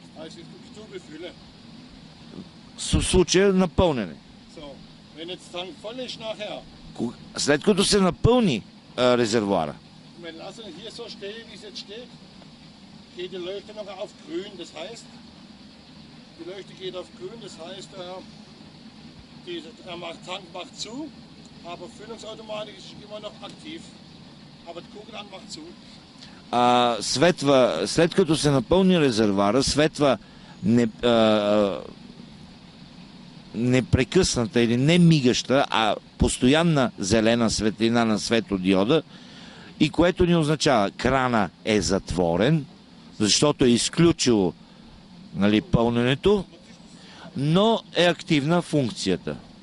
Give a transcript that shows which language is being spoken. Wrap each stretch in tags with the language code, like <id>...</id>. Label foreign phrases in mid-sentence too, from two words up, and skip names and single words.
<bg>В случая на пълнене. След като се напълни резервуара.</bg> <de>Geht die Leuchte noch auf grün, das heißt, die Leuchte geht auf grün, das heißt, Tank macht zu, aber Füllungsautomatik ist immer noch aktiv. Aber die Kugelladen macht zu.</de> <bg>светва, след като се напълни резервуара, светва непрекъсната или не мигаща, а постоянна зелена светлина на светодиода, и което ни означава крана е затворен, защото е изключило, нали, пълненето, но е активна функцията.</bg>